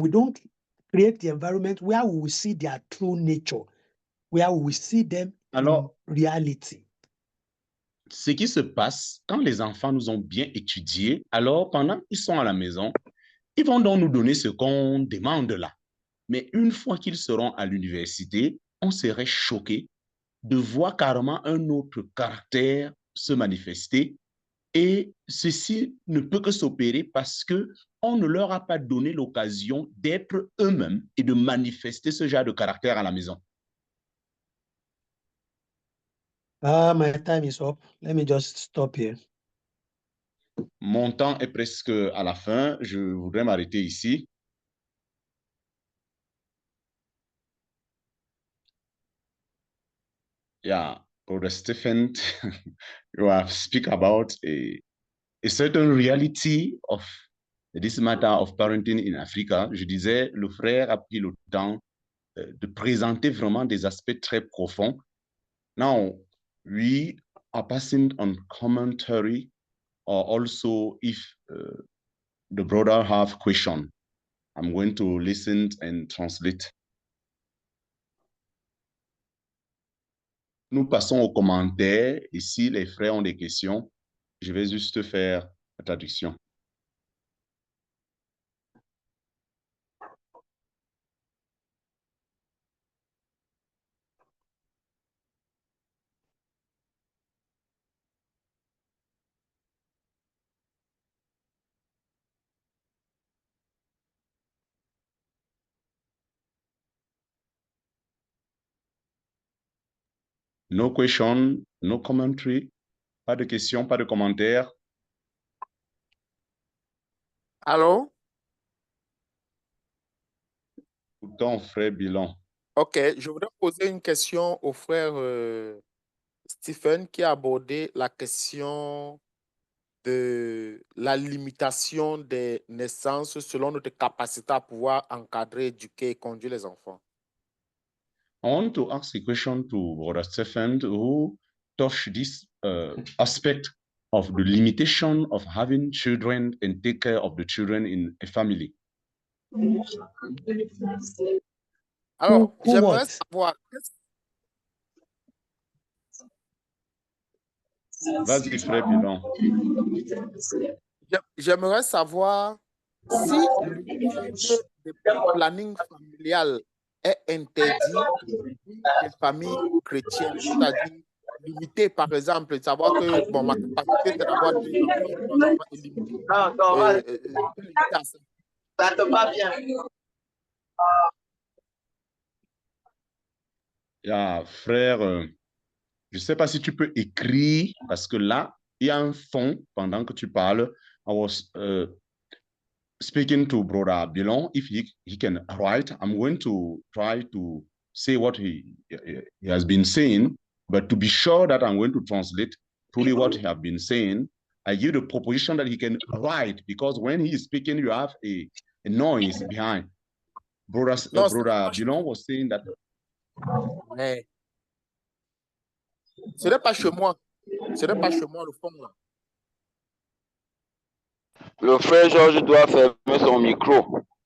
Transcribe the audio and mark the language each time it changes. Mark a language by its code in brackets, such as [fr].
[en] We don't create the environment where we will see their true nature, where we will see them in reality. [fr] Ce qui se passe quand les enfants nous ont bien étudiés, alors pendant qu'ils sont à la maison, ils vont donc nous donner ce qu'on demande là. Mais une fois qu'ils seront à l'université, on serait choqué de voir carrément un autre caractère se manifester. Et ceci ne peut que s'opérer parce qu'on ne leur a pas donné l'occasion d'être eux-mêmes et de manifester ce genre de caractère à la maison. [en] My time is up. Let me just stop here. [fr] Mon temps est presque à la fin. Je voudrais m'arrêter ici. [en] Yeah, Brother Stephen, you have speak about a certain reality of this matter of parenting in Africa. [fr] Je disais, le frère a pris le temps de présenter vraiment des aspects très profonds. [en] Now, we are passing on commentary, or also if the brother have question, I'm going to listen and translate. [fr] Nous passons aux commentaires et si les frères ont des questions, je vais juste faire la traduction. [en] No question, no commentary. [fr] Pas de questions, pas de commentaires. Allô? Pourtant, frère Bilan. OK, je voudrais poser une question au frère Stephen qui a abordé la question de la limitation des naissances selon notre capacité à pouvoir encadrer, éduquer et conduire les enfants. [en] I want to ask a question to Brother Stephen who touched this aspect of the limitation of having children and take care of the children in a family. [fr] Alors, [en] Who [fr] j'aimerais [en] what? [fr] savoir, Vas-y, frère Bilan. j'aimerais savoir si l'usage des planning familial est interdit dans les familles chrétiennes, c'est-à-dire limité, par exemple, savoir que bon, ma capacité c'est d'avoir 2 enfants ou 3 enfants est limitée. Limité à ça. Ça te va bien. Frère, je ne sais pas si tu peux écrire, parce que là, il y a un fond pendant que tu parles. [en] I was speaking to Brother Bilon. If he can write, I'm going to try to say what he has been saying, but to be sure that I'm going to translate truly what he has been saying, I give the proposition that he can write, because when he is speaking, you have a noise behind. Brother Bilon was saying that. [fr] Mais ce n'est pas chez moi. Ce n'est pas chez moi, le fond, là. Le frère Georges doit fermer son micro.